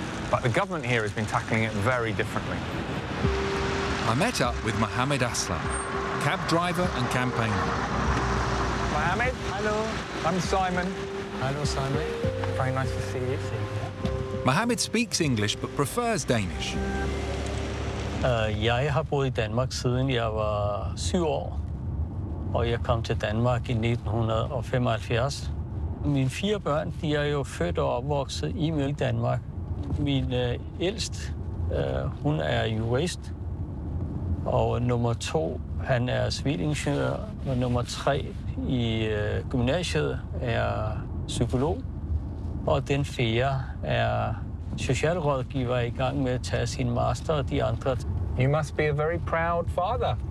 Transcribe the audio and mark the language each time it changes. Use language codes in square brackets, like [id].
[en] But the government here has been tackling it very differently. I met up with Mohamed Aslam, cab driver and campaigner. Mohamed. Hello. I'm Simon. Hello, Simon. Very nice to see you. Mohamed speaks English but prefers Danish. [da] Jeg har boet i Danmark siden jeg var 7 år, og jeg kom til Danmark i 1975. Mine fire børn, de er jo født og opvokset i Mølle Danmark. Min ældste, hun er jurist, og nummer to, han er civilingeniør, og nummer tre i gymnasiet er psykolog, og den fjerde er socialrådgiver i gang med at tage sin master og de andre. [en] You must be a very proud father.